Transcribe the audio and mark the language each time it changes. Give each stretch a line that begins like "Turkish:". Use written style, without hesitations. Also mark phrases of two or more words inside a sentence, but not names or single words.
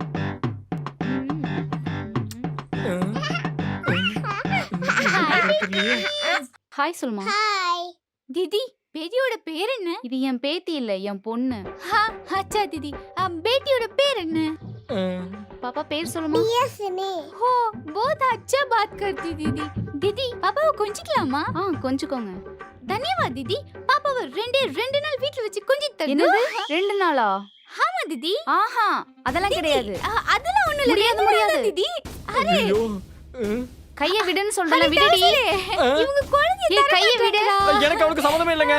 Tamil: ஹாய் சுல்மா. ஹாய் தீதி பேட்டியோட பேர் என்ன? இது என் பேத்தி இல்ல, என் பொண்ணு.
Hindi: अच्छा दीदी
Tamil: பேட்டியோட பேர் என்ன? பாப்பா பேர் சொல்லுமா?
Hindi: हो बहुत अच्छा बात करती दीदी. दीदी पापा को கொஞ்சிக்கலாமா?
Tamil: கொஞ்சிக்கோங்க.
Hindi: धन्यवाद दीदी.
Tamil: பாப்பாவை ரெண்டு நாள் வீட்ல வச்சு கொஞ்சிட்டு தரணும். என்னது 2 நாளா? ஆமா தீதி. ஆஹா அதெல்லாம் கிடையாது. அதெல்லாம் ஒண்ணும் இல்ல. முடியாது
Hindi: दीदी. अरे
Tamil: ஐயோ கைய விடுன்னு சொல்றேன். விடுடி. இவங்க குழந்தைய ஏய் கைய விடுடா. எனக்கு அவனுக்கு சம்மதமே இல்லங்க.